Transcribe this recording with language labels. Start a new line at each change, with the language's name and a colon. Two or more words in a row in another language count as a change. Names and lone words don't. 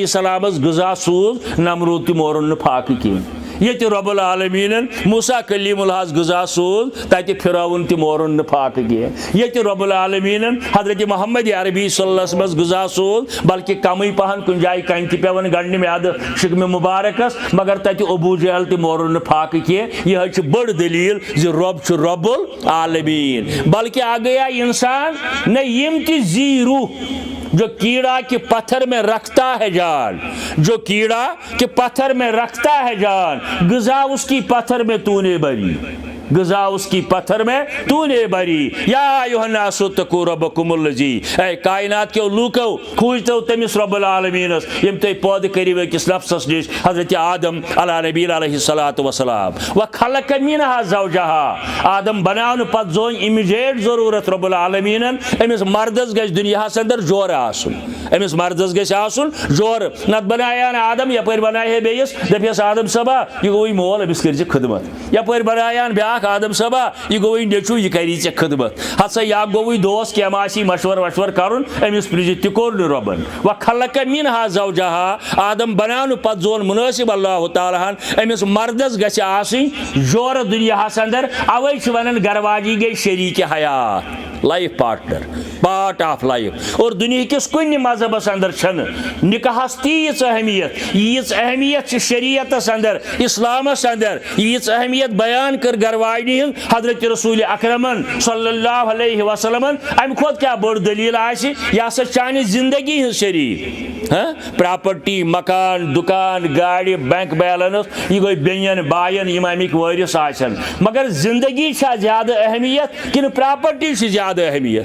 Kashmiri: السلامس غذا سوز نمرود تہِ مورُن نہٕ فاقہٕ کینٛہہ ییٚتہِ رب العالمینن موسیٰ کلیم الحظ غذا سوز تتہِ پھراوُن تہِ مورُن نہٕ فاقہٕ کینٛہہ ییٚتہِ رب العالمینن حضرت محمد عربی
Arabic: صلی اللہ علیہ وسلم
Kashmiri: غذا سوز بلکہ کمٕے پہن کُنہِ جایہِ کنہِ تہِ پیوان گنڈنہِ میادٕ شکمہِ مبارکس مگر تتہِ ابو جہل تہِ مورُن نہٕ فاقہٕ کینٛہہ یہ چھِ بٔڑ دلیل زِ رب چھُ رب العالمین بلکہ
Urdu: آ گیا انسان
Kashmiri: نہ یم تہِ زی روح
Urdu: جو کیڑا کے پتھر میں رکھتا ہے جان جو کیڑا کے پتھر میں رکھتا ہے جان غذا اس کی پتھر میں تو نے بری غذا اس کی پتھر میں تو نے بری
Arabic: یا ایھا الناس اتقوا ربکم الذی
Urdu: اے کائنات کے لوکو
Kashmiri: کھوجتو تمس رب العالمینس یم تہ پود کریو أکس نفسس نش حضرت آدم علی نبی
Arabic: علیہ الصلوۃ والسلام وخلق منها زوجها
Kashmiri: آدم بناون پت زون امیجیٹ ضرورت رب العالمینن امس مردس گژھِ دنیاہس اندر جور آسن امس مردس گژھِ آسن جور نت بنایان آدم یپٲرۍ بنایہِ بیٚیِس دپیس آدم صٲبا یہ گوٚوٕے مول أمِس کٔرۍ زِ خدمت یپٲرۍ بنایان بیاکھ آدم صٲبا یہ گوٚوٕے نیٚچوٗ یہِ کری ژےٚ خدمت ہسا یا گوٚوٕے دوس کینٛہہ ما آسی مشور وشور کرُن أمِس پرٛژھِ تہِ کوٚر نہٕ رۄبن
Arabic: وخلق منها زوجها
Kashmiri: آدم بناونہٕ پتہٕ زون منٲسب اللہ تعالیٰ ہن أمِس مردس گژھِ آسٕنۍ جورٕ دُنیاہس اندر اوے چھِ ونان گھر واجی گٔے شریٖکہِ حیات
English: life partner part of life
Kashmiri: اور دنیا کس کن مذہبس اندر چھن نکاحس تیٖژ اہمیت ییٖژ اہمیت شریعتس اندر اسلامس اندر ییٖژ اہمیت بیان کر گھر واجنہِ ہٕنٛز حضرت رسول اکرمن
Arabic: صلی اللہ علیہ وسلم
Kashmiri: امہ کھۄتہٕ کیٛاہ بٔڑ دلیٖل آسہِ یہِ ہسا چانہِ زندگی ہٕنٛز شریٖک پراپرٹی مکان دکان گاڑِ
English: bank balance
Kashmiri: یہ گوٚو بیٚنٮ۪ن باین یِم امیِکۍ وٲرث آسن مگر زندگی چھا زیادٕ اہمیت کنہٕ پراپرٹی چھِ زیادٕ اہمیت